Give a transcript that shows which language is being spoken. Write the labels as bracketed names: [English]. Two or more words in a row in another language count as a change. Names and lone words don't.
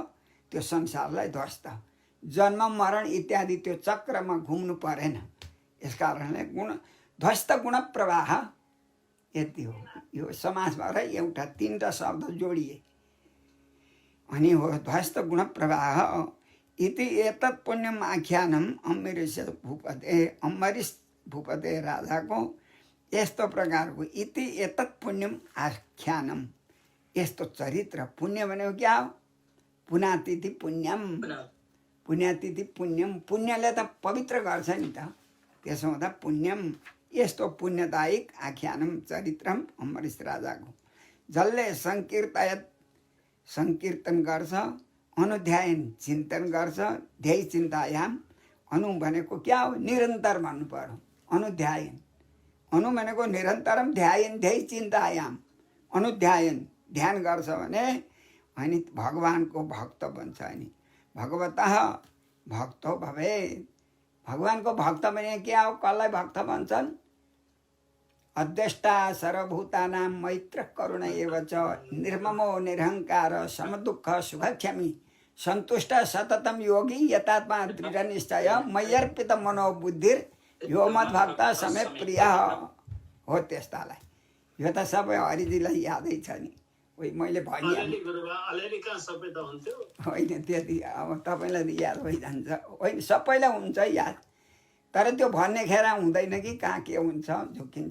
[Nepali] त्यो संसारलाई ध्वस्त जन्म मरण इत्यादि त्यो चक्रमा घुम्नु परेन। यस कारणले गुण ध्वस्त गुणप्रवाह यति हो। यो समासबाट एउटा 3टा शब्द जोडिए अनि हो ध्वस्त गुणप्रवाह [Sanskrit] इति एतत् पुण्यम आख्यानम अम्बरीश भूपते [Nepali] राजाको यस्तो प्रकारको [Sanskrit] इति एतत् पुण्यम आख्यानम [Nepali] यस्तो चरित्र। पुण्य भनेको क्या हो? [Sanskrit] पुण्यातिथि पुण्यम। पुण्यातिथि पुण्यम। [Nepali] पुण्यले त पवित्र गर्छ नि त। त्यसो हुँदा पुण्यम यस्तो पुण्यदायक [Sanskrit] आख्यानम चरित्रम [Nepali] अम्बरीश राजाको जसले सङ्कीर्तन गर्छ अनुध्यायन चिन्तन गर्छ। [Sanskrit] ध्येय चिन्तायाम [Nepali] अनु भनेको क्या हो? निरन्तर भन्नु पर्यो। अनुध्यायन अनु भनेको [Sanskrit] निरन्तरम ध्यायन ध्येय चिन्तायाम [Nepali] अनुध्यायन ध्यान गर्छ भने अनि भगवानको भक्त बन्छ। [Sanskrit] अनि भगवतः भक्तो भवे। [Nepali] भगवानको भक्त भने क्या हो? कसलाई भक्त भन्छन्? [Sanskrit] अध्यष्टा सर्वभूतानां मैत्र करुण एव च निर्ममो निरहङ्कार समदुःख सुखक्षमी सन्तुष्ट सततम योगी यतात्मा दृढनिश्चय मय्यर्पित मनोबुद्धिर यो मद्भक्त समे प्रिय हो। [Nepali] त्यस्तालाई यो त सबै हरिजीलाई यादै छ नि। ओइ मैले भनिहालेँ होइन त्यति। अब तपाईँलाई याद भइजान्छ। होइन सबैलाई हुन्छ याद, तर त्यो भन्ने खेर हुँदैन कि कहाँ के हुन्छ झुकिन्छ।